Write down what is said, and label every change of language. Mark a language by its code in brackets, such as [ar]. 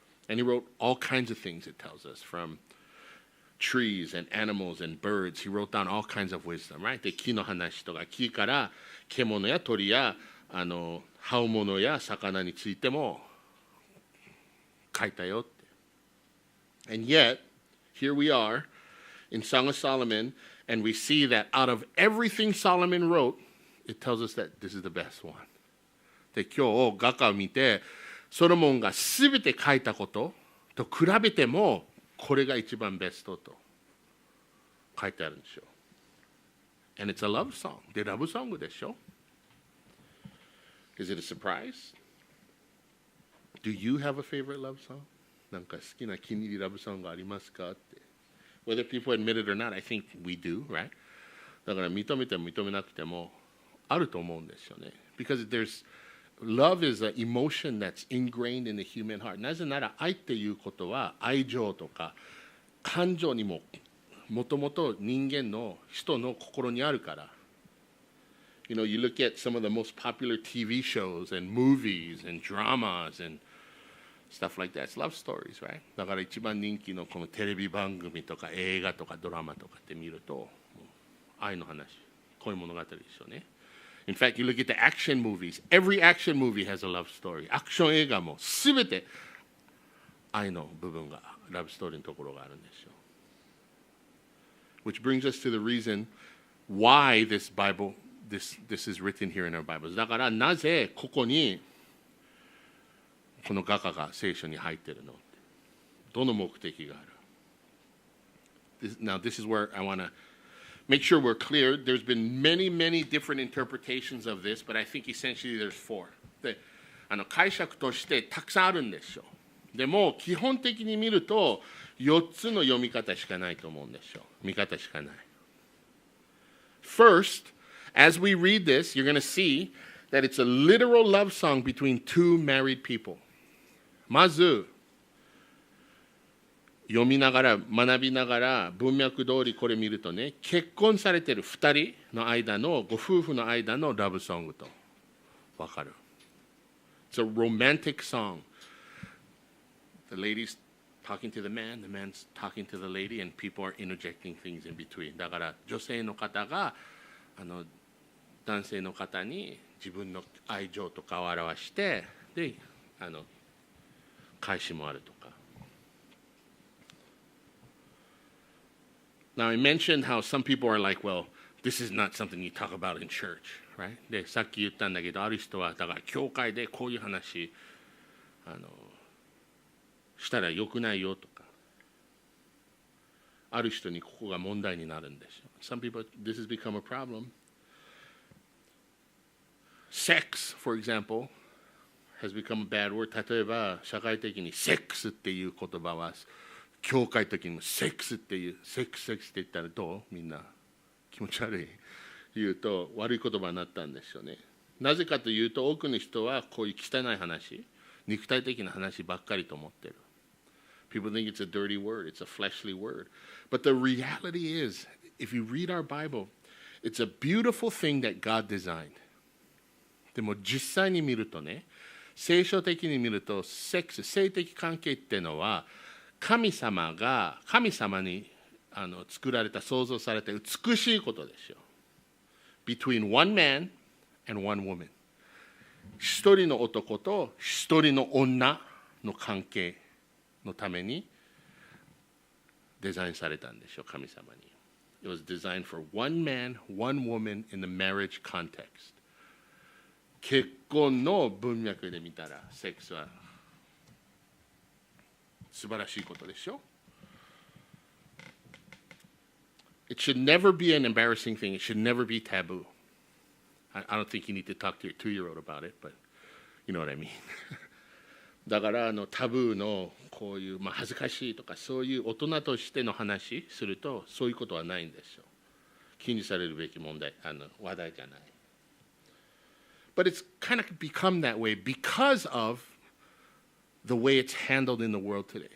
[en] And he wrote all kinds of things, it tells us, from trees and animals and birds. He wrote down all kinds of wisdom, right? [ja] で、木の話とか木から獣や鳥や葉物や魚についても書いたよって。 [en] And yet, here we are in Song of Solomon, and we see that out of everything Solomon wrote, it tells us that this is the best one. [ja] で、今日画家を見て、ソロモンが全て書いたことと比べても、これが一番ベストと書いてあるんでしょう。 [en] And it's a love song. [ja] で、ラブソングでしょ。 [en] Is it a surprise? Do you have a favorite love song? [ja] なんか好きな気に入りラブソングありますかって。 [en] Whether people admit it or not, I think we do, right? [ja] だから認めても認めなくてもあると思うんですよね。 [en] Because love is an emotion that's ingrained in the human heart. [ja] なぜなら愛っていうことは愛情とか感情にももともと人間の人の心にあるから。 [en] You know, you look at some of the most popular TV shows and movies and dramas and stuff like that. It's love stories, right? [ja] だから一番人気のこのテレビ番組とか映画とかドラマとかって見ると愛の話、恋物語ですよね。 [en] In fact, you look at the action movies. Every action movie has a love story. [ja] アクション映画もすべて愛の部分がラブストーリーのところがあるんですよ。 [en] Which brings us to the reason why this is written here in our Bibles. [ja] だからなぜここにこの画家が聖書に入っているの？どの目的がある？ [en] Now this is where I want to make sure we're clear. There's been many different interpretations of this, but I think essentially there's four. [ja] で、解釈としてたくさんあるんですよ。でも基本的に見ると4つの読み方しかないと思うんですよ。見方しかない。 [en] First, as we read this, you're going to see that it's a literal love song between two married people. [ja] まず読みながら学びながら文脈通りこれ見るとね、結婚されている2人の間のご夫婦の間のラブソングと分かる。 [en] It's a romantic song the lady's talking to the man's talking to the lady, and people are interjecting things in between. [ja] だから女性の方が男性の方に自分の愛情とかを表して、で返しもあるとか。 [en] Now I mentioned how some people are like, well, this is not something you talk about in church, right? [ja] で、さっき言ったんだけど、ある人はだから教会でこういう話したら良くないよとか、ある人にここが問題になるんですよ。 [en] Some people, this has become a problem. Sex, for example, has become a bad word. [ja] 例えば、社会的にセックスっていう言葉は、教会的にもセックスっていう、セックスって言ったらどう？みんな気持ち悪い。言うと悪い言葉になったんですよね。なぜかというと、多くの人はこういう汚い話、肉体的な話ばっかりと思ってる。 [en] People think it's a dirty word, it's a fleshly word. But the reality is, if you read our Bible, it's a beautiful thing that God designed. [ja] でも実際に見るとね、聖書的に見ると、セックス、性的関係っていうのは、神様に作られた、創造された美しいことですよ。 [en] Between one man and one woman. [ja] 一人の男と一人の女の関係のためにデザインされたんでしょう、神様に。 [en] It was designed for one man, one woman in the marriage context. [ja] 結婚の文脈で見たら、セックスは素晴らしいことでしょ。 [en] It should never be an embarrassing thing. It should never be taboo. I don't think you need to talk to your 2-year-old about it, but you know what I mean. [ja] だからタブーのこういう、恥ずかしいとかそういう大人としての話するとそういうことはないんですよ。気にされるべき問題、話題じゃない。 [en] But it's kind of become that way because of the way it's handled in the world today.